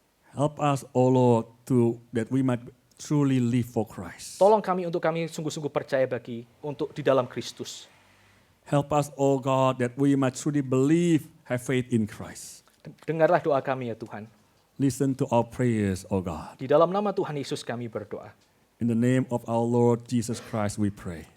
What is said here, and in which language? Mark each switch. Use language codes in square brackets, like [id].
[en] Help us, oh Lord, that we might truly live for Christ. [id] Tolong kami untuk kami sungguh-sungguh percaya untuk di dalam Kristus. [en] Help us, oh God, that we might truly believe, have faith in Christ. [id] Dengarlah doa kami ya Tuhan. [en] Listen to our prayers, oh God. [id] Di dalam nama Tuhan Yesus kami berdoa. [en] In the name of our Lord Jesus Christ we pray.